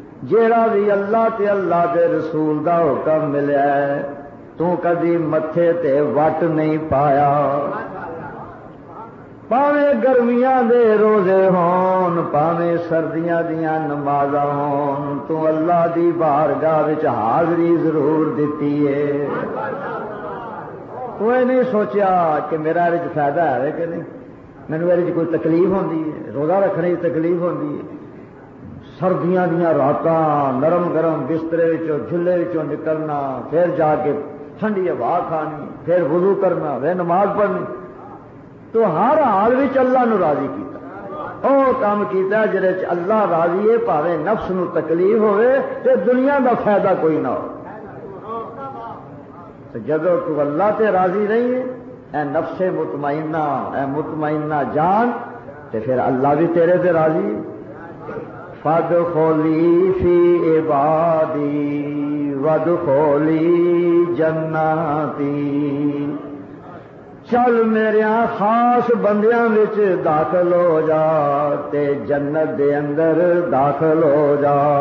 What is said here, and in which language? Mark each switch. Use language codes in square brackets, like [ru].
[pa] جیڑا بھی اللہ تے اللہ دے رسول دا حکم ملیا ہے تو کدی متھے تے وٹ نہیں پایا. پاویں گرمیاں دے روزے ہون پاویں سردیاں دیاں نمازاں ہون, تو اللہ دی بارگاہ وچ حاضری ضرور دتی ہے. کوئی نہیں سوچیا کہ میرا یہ فائدہ ہے کہ نہیں, مینوں یہ کوئی تکلیف ہوندی ہے, روزہ رکھنے کی تکلیف ہوندی ہے. سردیاں دیاں راتاں نرم گرم بسترے وچوں جھلے وچوں نکلنا, پھر جا کے ٹھنڈی ہوا کھانی, پھر وضو کرنا, پھر نماز پڑھنی. تو ہر حال وچ اللہ نو راضی کیتا, او کام کیتا جہے چ اللہ راضی ہے, بھاویں نفس نو تکلیف ہوئے تے دنیا دا فائدہ کوئی نہ ہو. جدو تو اللہ تے راضی نہیں ہے اے نفس مطمئنہ, اے مطمئنہ جان, تے پھر اللہ بھی تیرے تے راضی. [ar] فادخلی فی عبادی وادخلی جنتی. [pa] چل میرے خاص بندیاں وچ داخل ہو جا تے جنت دے اندر داخل ہو جا.